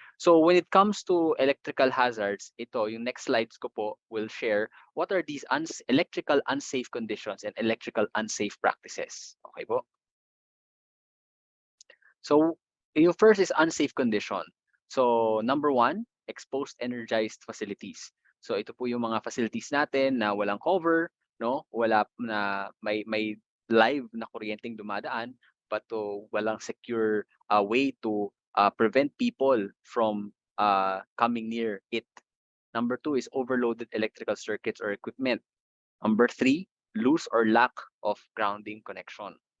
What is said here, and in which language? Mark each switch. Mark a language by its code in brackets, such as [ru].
[en] So when it comes to electrical hazards, ito, [tl] yung next slides ko po [en] will share what are these electrical unsafe conditions and electrical unsafe practices. Okay po? So yung first is unsafe condition. So number one, exposed energized facilities. [tl] So ito po yung mga facilities natin na walang cover, no? Wala na may live na kuryenteng dumadaan, [en] but walang secure way to prevent people from coming near it. Number two is overloaded electrical circuits or equipment. Number three, loose or lack of grounding connection.